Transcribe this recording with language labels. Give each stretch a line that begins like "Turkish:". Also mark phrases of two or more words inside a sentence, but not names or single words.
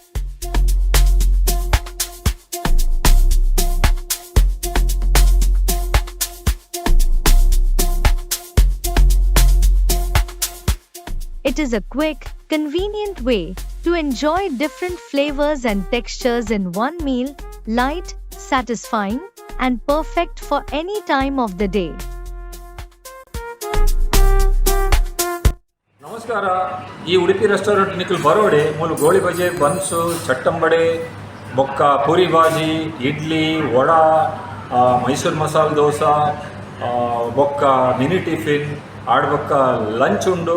English: It is a quick, convenient way to enjoy different flavors and textures in one meal, light, satisfying, and perfect for any time of the day.
Tulu: ನಮಸ್ಕಾರ. ಈ ಉಡುಪಿ ರೆಸ್ಟೋರೆಂಟ್ ನಿಖಿಲ್ ಬರೋಡೆ ಮೂಲು ಗೋಳಿ ಬಜೆ ಬನ್ಸು ಚಟ್ಟಂಬಡೆ ಬೊಕ್ಕ ಪೂರಿ ಬಾಜಿ ಇಡ್ಲಿ ವಡಾ ಮೈಸೂರು ಮಸಾಲೆ ದೋಸೆ ಬೊಕ್ಕ ಮಿನಿ ಟಿಫಿನ್ ಆಡ್ಬೊಕ್ಕ ಲಂಚ್ ಉಂಡು.